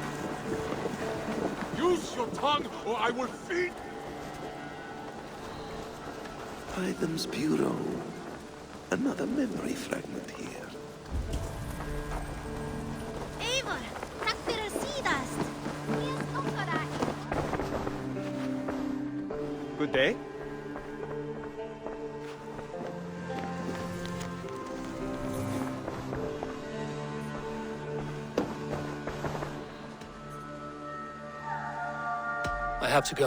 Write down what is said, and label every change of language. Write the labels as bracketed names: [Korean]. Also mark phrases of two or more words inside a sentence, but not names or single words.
[English] Use your tongue, or I will feed. Hytham's Bureau. Another memory fragment here. [Icelandic] Eivor, takk fyrir síðast. Ég stoppar ekki. [English] Good day. I have to go.